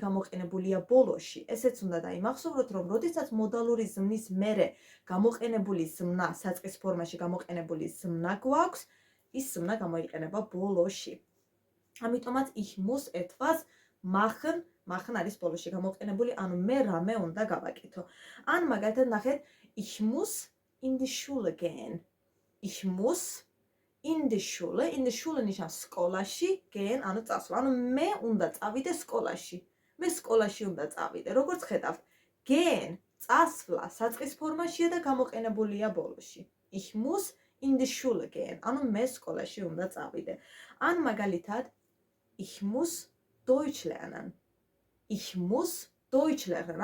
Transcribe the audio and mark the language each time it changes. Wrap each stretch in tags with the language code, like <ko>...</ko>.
<ka>გამოყენებულია ბოლოში. ესეც უნდა დაიმახსოვროთ, რომ როდესაც მოდალური ზმნის მერე გამოყენებული ზმნა, საწყის ფორმაში გამოყენებული ზმნა გვაქვს, ის ზმნა გამოიყენება ბოლოში. ამიტომაც</ka> <de>ich muss etwas machen</de> <ka>არის ბოლოში გამოყენებული, ანუ მე რამე უნდა გავაკეთო. ან მაგალითად ნახეთ,</ka> <de>ich muss in die Schule gehen. Ich muss in die Schule</de> <ka>ნიშნავს სკოლაში,</ka> <de>gehen</de> <ka>ანუ წასვლა. ანუ მე უნდა წავიდე სკოლაში. მე სკოლაში უნდა წავიდე. როგორც ხედავთ, gehen წასვლა საწყის ფორმაშია და გამოყენებულია ბოლოში.</ka> <de>Ich muss in die Schule gehen.</de> <ka>ანუ მე სკოლაში უნდა წავიდე. ან მაგალითად,</ka> <de>ich muss Deutsch lernen. Ich muss Deutsch lernen.</de>